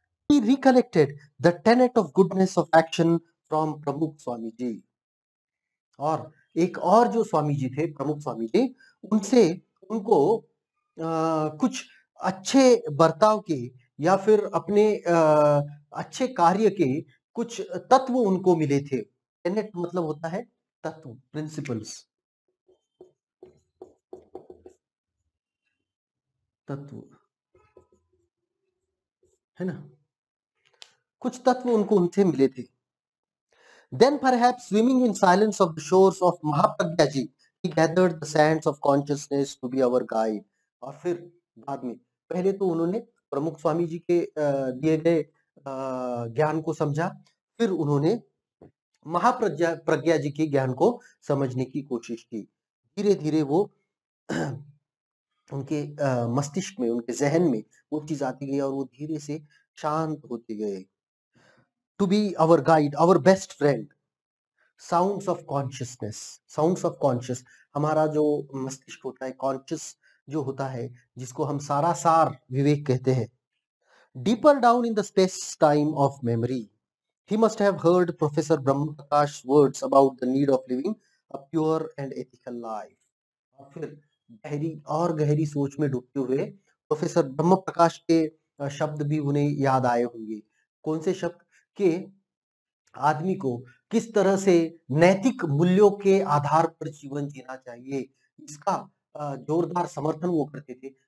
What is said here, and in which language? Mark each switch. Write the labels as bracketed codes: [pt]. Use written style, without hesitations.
[en] He recollected the tenet of goodness of action from Pramukh Swami ji. [hi] और एक और जो स्वामी जी थे, प्रमुख स्वामी जी, उनसे उनको कुछ अच्छे बर्ताव के या फिर अपने अच्छे कार्य के कुछ तत्व उनको मिले थे। टेनेट मतलब होता है तत्व, प्रिंसिपल्स, तत्व, है ना, कुछ तत्व उनको उनसे मिले थे। [en] Then perhaps swimming in silence of the shores of Mahapragya ji, he gathered the sands of consciousness to be our guide. [hi] और फिर बाद में, पहले तो उन्होंने प्रमुख स्वामी जी के दिए गए ज्ञान को समझा, फिर उन्होंने महाप्रज्ञा प्रज्ञा जी के ज्ञान को समझने की कोशिश की। धीरे धीरे वो उनके मस्तिष्क में, उनके जहन में वो चीज आती गई और वो धीरे से शांत होते गए। [en] to be our guide, our best friend, sounds of consciousness, sounds of conscious, [hi] हमारा जो मस्तिष्क होता है, कॉन्शियस जो होता है, जिसको हम सारासार विवेक कहते हैं। [en] Deeper down in the space time of memory, he must have heard Professor Brahma Prakash's words about the need of living a pure and ethical life. [hi] और फिर गहरी और गहरी सोच में डूबते हुए प्रोफेसर ब्रह्म प्रकाश के शब्द भी उन्हें याद आए होंगे। कौन से शब्द? के आदमी को किस तरह से नैतिक मूल्यों के आधार पर जीवन जीना चाहिए, इसका जोरदार समर्थन वो करते थे।